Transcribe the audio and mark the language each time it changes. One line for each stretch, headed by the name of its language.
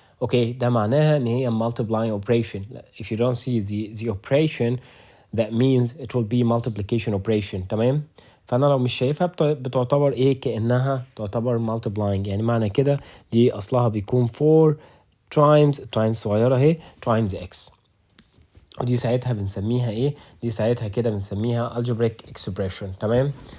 Arabic: اوكي ده معناها ان هي multiplying operation.
English: If you don't see the operation that means it will be multiplication operation.
Arabic: تمام. فانا لو مش شايفها بتعتبر ايه؟ كانها تعتبر multiplying. يعني معنى كده دي اصلها بيكون 4 times صغيره اهي times x, ودي ساعتها بنسميها ايه؟ دي ساعتها كده بنسميها algebraic expression. تمام.